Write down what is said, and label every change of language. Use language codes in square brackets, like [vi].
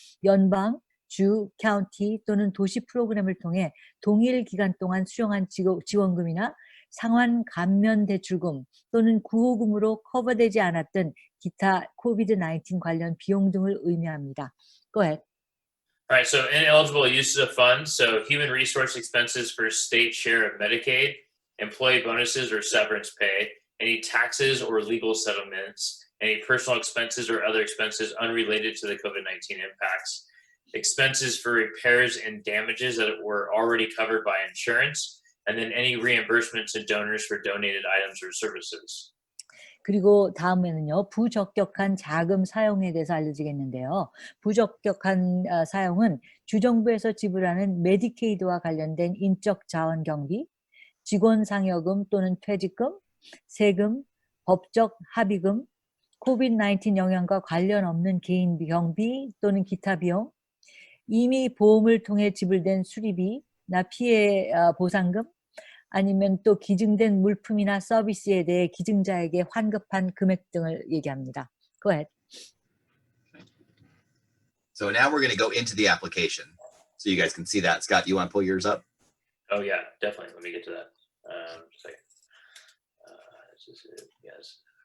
[ko] 연방, 주, 카운티 또는 도시 프로그램을 통해 동일 기간 동안 수령한 지원금이나 상환 감면 대출금 또는 구호금으로 커버되지 않았던 기타 코비드-19 관련 비용 등을 의미합니다. [en] Go ahead. All right, so ineligible uses of funds, so human resource expenses for state share of Medicaid, employee bonuses or severance pay, any taxes or legal settlements, any personal expenses or other expenses unrelated to the COVID-19 impacts, expenses for repairs and damages that were already covered by insurance, and then any reimbursements to donors for donated items or services. [ko] 그리고 다음에는요, 부적격한 자금 사용에 대해서 알려지겠는데요. 부적격한 사용은 주정부에서 지불하는 메디케이드와 관련된 인적 자원 경비, 직원 상여금 또는 퇴직금, 세금, 법적 합의금, 코비드-19 영향과 관련 없는 개인 경비 또는 기타 비용, 이미 보험을 통해 지불된 수리비나 피해 보상금, 아니면 또 기증된 물품이나 서비스에 대해 기증자에게 환급한 금액 등을 얘기합니다. [en] Go ahead. So now we're going to go into the application so you guys can see that. Scott, you want to pull yours up? Oh yeah, definitely. Let me get to that. Second. This is it. Yes.